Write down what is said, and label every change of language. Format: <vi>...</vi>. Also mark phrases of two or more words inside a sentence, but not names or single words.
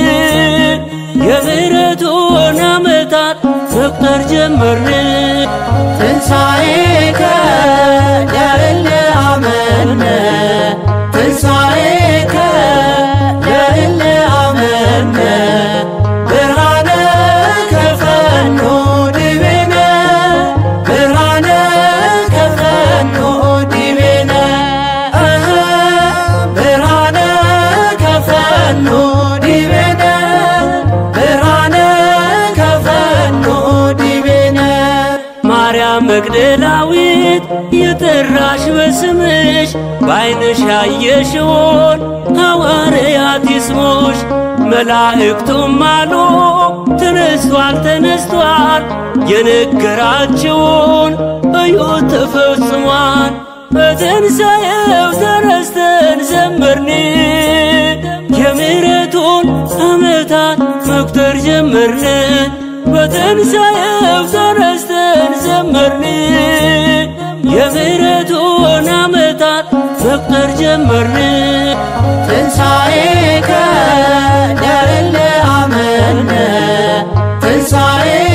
<am>የምሕረቱን ዓመታት መቁጠር ጀመርን</am> <gez>ትንሣኤከ ለእለ አመነ ትንሣኤከ ለእለ አመነ ብርሃነ ከፈኖ ዲቤነ ብርሃነ ከፈኖ ዲቤነ ብርሃነ ከፈኖ ዲቤነ ብርሃነ ከፈኖ ዲቤነ</gez> <am>ማርያም መግደላዊት የጠራሽ በስምሽ በዓይንሽ ያየሽውን ሐዋርያት ይስሙሽ መላእክቱም አሉ ተነስቷል ተነስቷል የነገራችውን እዩት ተፈጽሟል በትንሣኤው ተነስተን ዘመርን የምሕረቱን ዓመታት መቁጠር ጀመርን በትንሣኤው ተነስተን ዘመርን የምሕረቱን ዓመታት መቁጠር ጀመርን</am> <gez>ትንሣኤከ ለእለ አመነ ትንሣኤ</gez>